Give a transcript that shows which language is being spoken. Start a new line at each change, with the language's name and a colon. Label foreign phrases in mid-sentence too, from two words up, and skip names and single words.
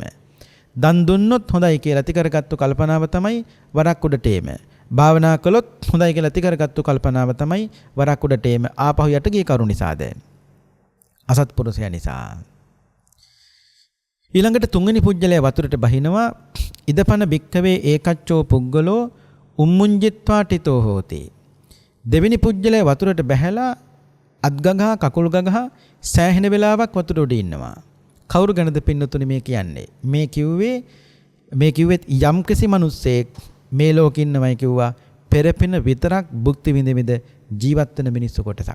Sinhala: දන් දුන්නොත් හොඳයි කියලා ඇති කරගත්තු කල්පනාව තමයි වරක් උඩට එීම. භාවනා කළොත් හොඳයි කියලා ඇති කරගත්තු කල්පනාව තමයි වරක් උඩට එීම. ආපහු යට ගිය කරුණ නිසාද? අසත්පුරුෂයා නිසා. ඊළඟට තුන්වෙනි පුජ්‍යලයා වතුරට බහිනවා
Pali: ඉදපන බික්කවේ ඒකච්චෝ පුග්ගලෝ උම්මුංජිත්වා ටිතෝ හෝති.
Sinhala: දෙවෙනි පුජ්‍යලයා වතුරට බැහැලා අත් ගගහ කකුල් ගගහ සෑහෙන වෙලාවක් වතුර උඩ ඉන්නවා. කවුරු ගැනද පින්නතුනි මේ කියන්නේ? මේ කිව්වෙත් යම්කිසි මිනිස්සෙක් මේ ලෝකෙ ඉන්නවයි කිව්වා පෙරපින විතරක් භුක්ති විඳින ජීවත් වෙන මිනිස්සු කොටසක්.